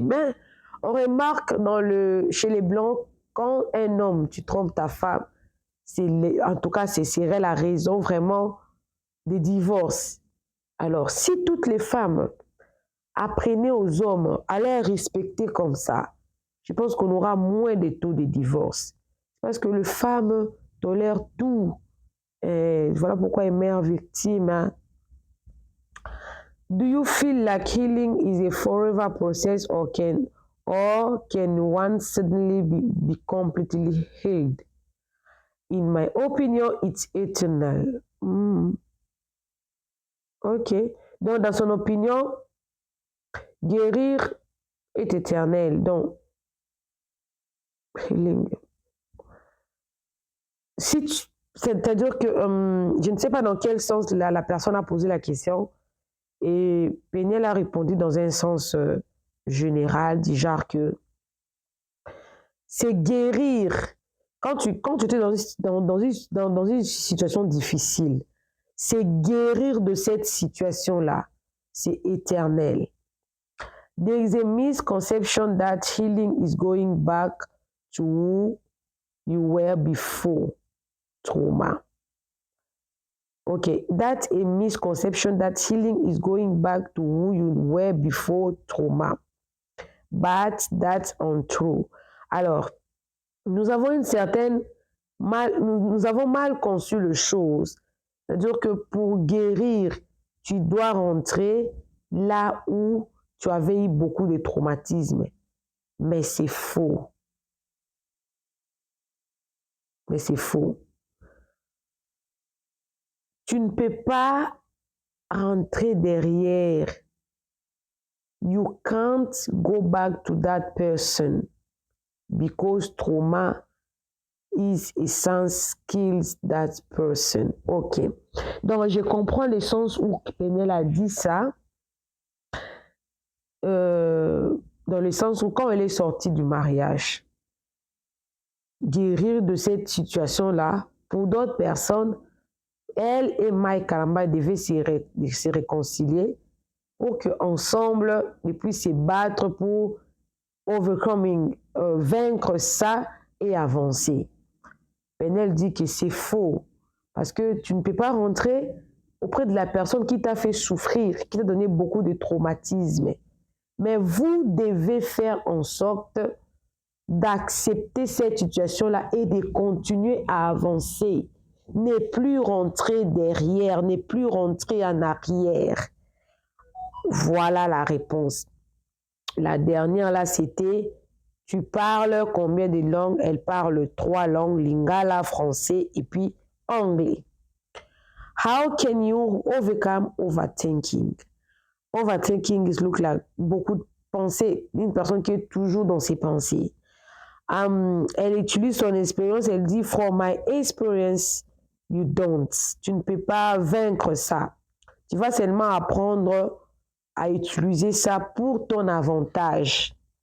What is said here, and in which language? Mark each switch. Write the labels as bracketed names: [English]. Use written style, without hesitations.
[French] Mais on remarque chez les Blancs, quand un homme, tu trompes ta femme, en tout cas, ce serait la raison vraiment des divorces. Alors, si toutes les femmes apprenaient aux hommes à les respecter comme ça, je pense qu'on aura moins de taux de divorce. Parce que les femmes tolèrent tout. Et voilà pourquoi elles meurent victimes. Hein. [English] Do you feel like healing is a forever process or can one suddenly be completely healed? In my opinion, it's eternal. Ok. [French] Donc, dans son opinion, guérir est éternel. Donc, healing. C'est-à-dire que je ne sais pas dans quel sens la personne a posé la question. Et Péniel a répondu dans un sens général, du genre que c'est guérir. Quand tu es dans une situation difficile, c'est guérir de cette situation-là. C'est éternel. [English] There is a misconception that healing is going back to who you were before trauma. Okay, that's a misconception that healing is going back to who you were before trauma. But that's untrue. [French] Alors, nous avons nous avons mal conçu les choses. C'est-à-dire que pour guérir, tu dois rentrer là où tu avais eu beaucoup de traumatismes. Mais c'est faux. Mais c'est faux. Tu ne peux pas rentrer derrière. [English] You can't go back to that person because trauma is a sense kills that person. Ok. [French] Donc, je comprends le sens où Péniel a dit ça. Dans le sens où quand elle est sortie du mariage, guérir de cette situation-là, pour d'autres personnes, elle et Mike Kalamba devaient se réconcilier pour qu'ensemble, ils puissent se battre pour overcoming, vaincre ça et avancer. Penel dit que c'est faux parce que tu ne peux pas rentrer auprès de la personne qui t'a fait souffrir, qui t'a donné beaucoup de traumatismes. Mais vous devez faire en sorte d'accepter cette situation-là et de continuer à avancer. Ne plus rentrer derrière, ne plus rentrer en arrière. Voilà la réponse. La dernière là, c'était tu parles combien de langues? Elle parle 3 langues, lingala, français et puis anglais. [English] How can you overcome overthinking? Overthinking is look like [French] beaucoup de pensées, une personne qui est toujours dans ses pensées. Elle utilise son expérience, elle dit [English] from my experience, you don't. [French] Tu ne peux pas vaincre ça. Tu vas seulement apprendre à utiliser ça pour ton avantage.